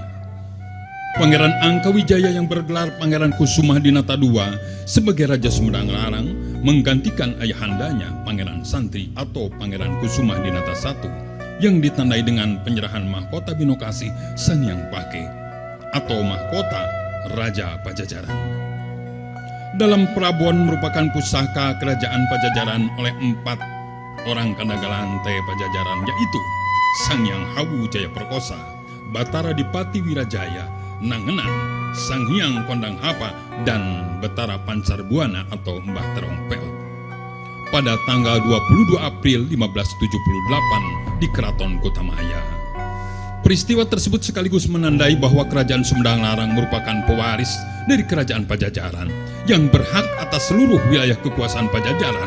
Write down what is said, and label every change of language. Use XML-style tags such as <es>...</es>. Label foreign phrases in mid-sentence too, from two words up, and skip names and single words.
<id>Pangeran Angkawijaya yang bergelar Pangeran Kusumah Dinata II sebagai Raja Sumedang Larang menggantikan ayahandanya Pangeran Santri atau Pangeran Kusumah Dinata I yang ditandai dengan penyerahan mahkota Binokasi Sang Hyang Pake atau mahkota Raja Pajajaran. Dalam Prabon merupakan pusaka kerajaan Pajajaran oleh 4 orang Kandagalantai Pajajaran, yaitu Sang Hyang Hawu Jaya Perkosa, Batara Dipati Wirajaya, Nangenan, Sang Hyang Kondang Hapa, dan Betara Pancar Buana atau Mbah Terompel. Pada tanggal 22 April 1578 di Keraton Kutamaya. Peristiwa tersebut sekaligus menandai bahwa Kerajaan Sumedang Larang merupakan pewaris dari Kerajaan Pajajaran yang berhak atas seluruh wilayah kekuasaan Pajajaran.</id>